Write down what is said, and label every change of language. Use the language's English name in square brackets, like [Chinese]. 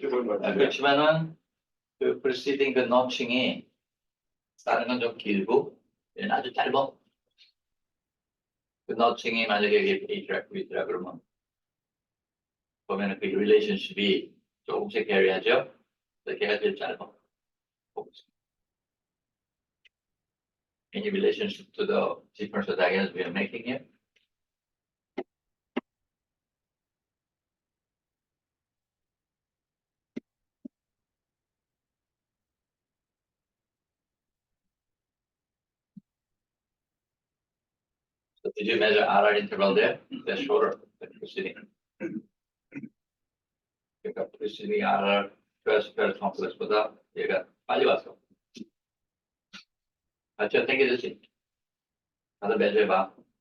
[Korean] 그렇지만은 그 preceding 그 notching이 다른 건 좀 길고 얘는 아주 짧아. 그 notching이 만약에 이게 A트랙, B트랙 그러면 보면은 그 relationship이 조금씩 vari하죠. 이렇게 해야 제일 짧아. [English] Any relationship to the differential diagonals we are making here? So did you measure RR interval there? That's shorter than preceding. [Korean] 그러니까 preceding RR QRS complex보다 얘가 빨리 왔어. 같이 당겨졌지? 다들 measure해봐.